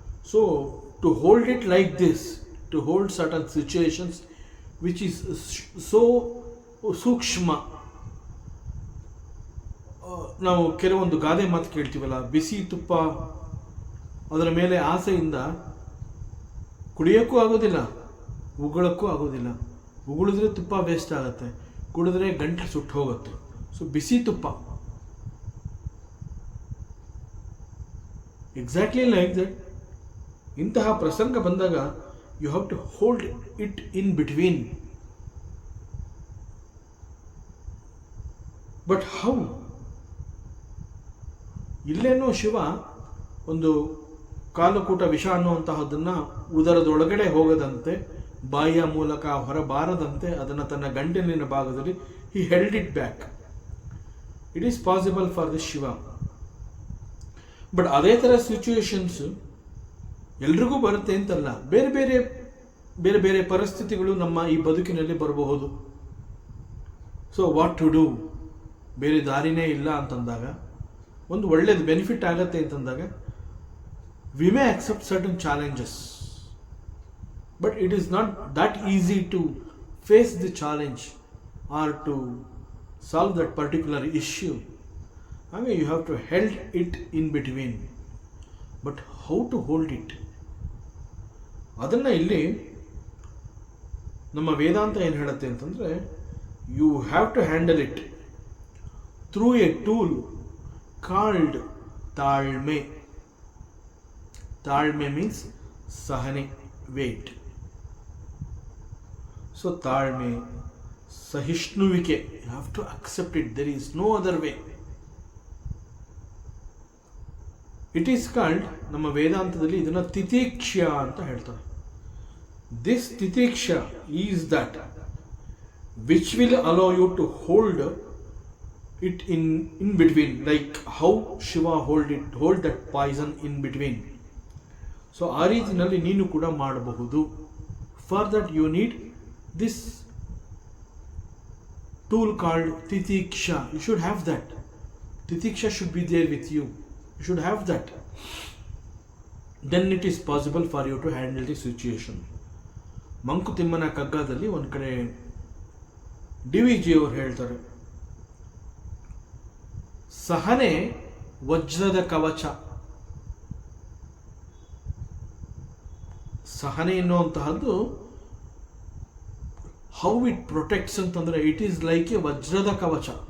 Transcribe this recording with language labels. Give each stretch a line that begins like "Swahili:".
English: So to hold it like this, to hold certain situations which is so
Kannada: ಸೂಕ್ಷ್ಮ. ನಾವು ಕೆಲವೊಂದು ಗಾದೆ ಮಾತು ಕೇಳ್ತೀವಲ್ಲ, ಬಿಸಿ ತುಪ್ಪ ಅದರ ಮೇಲೆ ಆಸೆಯಿಂದ ಕುಡಿಯೋಕ್ಕೂ ಆಗೋದಿಲ್ಲ, ಉಗುಳಕ್ಕೂ ಆಗೋದಿಲ್ಲ. ಉಗುಳಿದ್ರೆ ತುಪ್ಪ ವೇಸ್ಟ್ ಆಗುತ್ತೆ, ಕುಡಿದ್ರೆ ಗಂಟಲು ಸುಟ್ಟು ಹೋಗುತ್ತೆ.
English: so
Kannada: ಬಿಸಿ ತುಪ್ಪ
English: Exactly like that.
Kannada: ಇಂತಹ ಪ್ರಸಂಗ ಬಂದಾಗ
English: You have to hold it in between. But how?
Kannada: ಇಲ್ಲೇನೋ ಶಿವ ಒಂದು ಕಾಲಕೂಟ ವಿಷ ಅನ್ನುವಂತಹದ್ದನ್ನು ಉದರದೊಳಗಡೆ ಹೋಗದಂತೆ, ಬಾಯಿಯ ಮೂಲಕ ಹೊರಬಾರದಂತೆ ಅದನ್ನು ತನ್ನ ಗಂಟಲಿನ ಭಾಗದಲ್ಲಿ
English: He held it back. It is possible for the Shiva.
Kannada: But ಅದೇ ಥರ ಸಿಚುವೇಶನ್ಸ್ ಎಲ್ರಿಗೂ ಬರುತ್ತೆ ಅಂತಲ್ಲ, ಬೇರೆ ಬೇರೆ ಬೇರೆ ಬೇರೆ ಪರಿಸ್ಥಿತಿಗಳು ನಮ್ಮ ಈ ಬದುಕಿನಲ್ಲಿ ಬರಬಹುದು.
English: So what to do?
Kannada: ಬೇರೆ ದಾರಿನೇ ಇಲ್ಲ ಅಂತಂದಾಗ, ಒಂದು ಒಳ್ಳೆಯದು ಬೆನಿಫಿಟ್ ಆಗತ್ತೆ ಅಂತಂದಾಗ,
English: we may accept certain challenges, but it is not that easy to face the challenge or to solve that particular issue. I mean, you have to hold it in between. But how to hold it?
Kannada: ಅದನ್ನು ಇಲ್ಲಿ ನಮ್ಮ ವೇದಾಂತ ಏನು ಹೇಳುತ್ತೆ ಅಂತಂದರೆ,
English: You have to handle it through a tool called ತಾಳ್ಮೆ.
Kannada: ತಾಳ್ಮೆ means ಸಹನೆ, wait.
English: so
Kannada: ತಾಳ್ಮೆ, ಸಹಿಷ್ಣುವಿಕೆ,
English: You have to accept it. There is no other way. It is called,
Kannada: ನಮ್ಮ ವೇದಾಂತದಲ್ಲಿ ಇದನ್ನು ತಿತೀಕ್ಷ್ಯ ಅಂತ ಹೇಳ್ತಾರೆ.
English: This titiksha is that which will allow you to hold it in between, like how Shiva hold that poison in between. So
Kannada: ಆ ರೀತಿಯಲ್ಲಿ ನೀನು ಕೂಡ ಮಾಡಬಹುದು.
English: For that you need this tool called titiksha. You should have that. Titiksha should be there with you. You should have that. Then it is possible for you to handle the situation.
Kannada: ಮಂಕುತಿಮ್ಮನ ಕಗ್ಗದಲ್ಲಿ ಒಂದು ಕಡೆ DVG ಅವರು ಹೇಳ್ತಾರೆ, ಸಹನೆ ವಜ್ರದ ಕವಚ. ಸಹನೆ ಎನ್ನುವಂತಹದ್ದು
English: how it protects ಅಂತಂದ್ರೆ, it is like a
Kannada: ವಜ್ರದ ಕವಚ.